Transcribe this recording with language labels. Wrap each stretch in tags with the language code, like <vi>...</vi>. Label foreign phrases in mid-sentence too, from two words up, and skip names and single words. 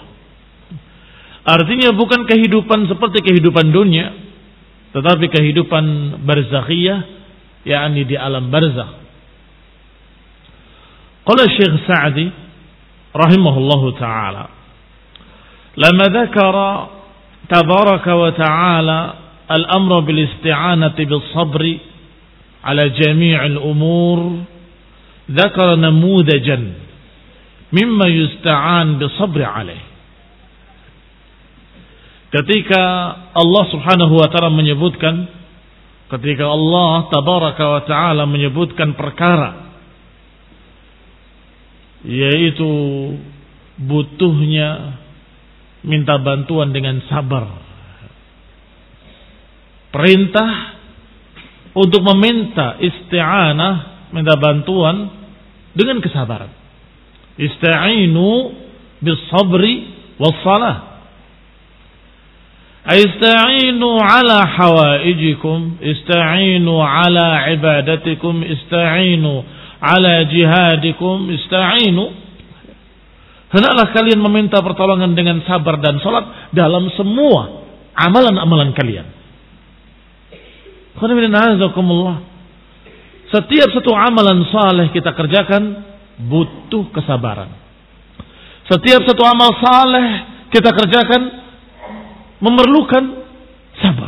<id>Artinya bukan kehidupan seperti kehidupan dunia, tetapi kehidupan barzakhiyah, yakni di alam barzakh.</id> <ar>قال الشيخ السعدي رحمه الله تعالى لما ذكر تبارك وتعالى الأمر بالاستعانة بالصبر على جميع الأمور ذكر نموذجا مما يستعان بالصبر عليه.</ar> <id>Ketika Allah</id> <ar>سبحانه وتعالى</ar> <id>menyebutkan, ketika Allah</id> <ar>تبارك وتعالى</ar> <id>menyebutkan perkara yaitu butuhnya minta bantuan dengan sabar, perintah untuk meminta isti'anah, minta bantuan dengan kesabaran.</id> <ar>استعينوا بالصبر والصلاة. استعينوا على حوائجكم، استعينوا على عبادتكم، استعينوا على جهادكم، استعينوا.</ar> <id>Hendaklah kalian meminta pertolongan dengan sabar dan salat dalam semua amalan-amalan kalian. Setiap satu amalan saleh kita kerjakan butuh kesabaran. Setiap satu amal saleh kita kerjakan memerlukan sabar.</id>